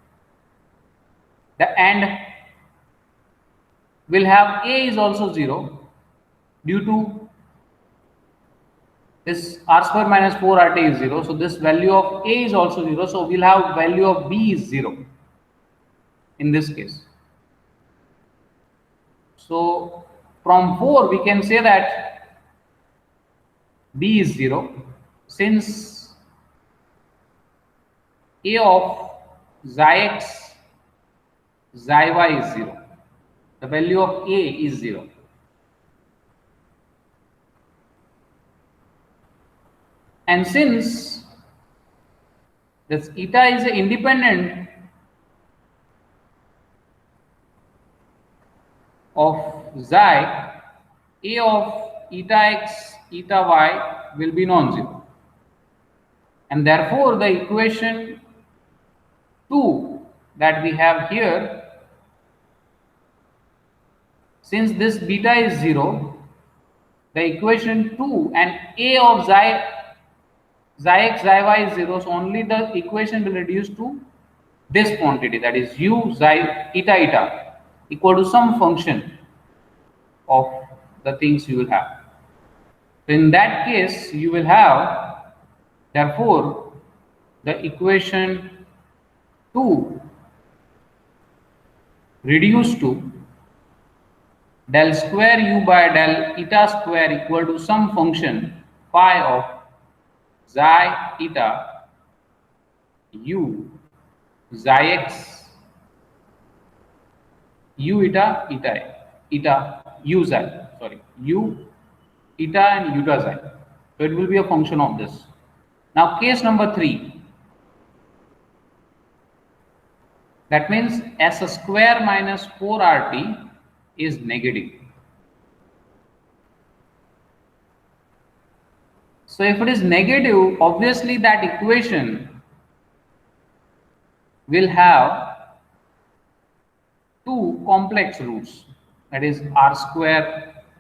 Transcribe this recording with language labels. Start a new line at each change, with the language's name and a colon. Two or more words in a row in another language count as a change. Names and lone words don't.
English: and will have a is also 0 due to this r square minus 4rt is 0, so this value of a is also 0, so we'll have value of b is 0 in this case. So from 4 we can say that B is 0, since A of xi x xi y is 0. The value of A is 0. And since this eta is independent of xi, A of eta x eta y will be non-zero. And therefore the equation 2 that we have here, since this beta is 0, the equation 2 and A of xi x xi y is 0, so only the equation will reduce to this quantity, that is u xi eta eta equal to some function of the things you will have. So in that case you will have, therefore the equation 2 reduced to del square u by del eta square equal to some function phi of xi eta u xi x u eta eta eta u xi, sorry, u eta and eta xi. So it will be a function of this. Now case number 3, that means s square minus 4rt is negative. So if it is negative, obviously that equation will have two complex roots, that is r square,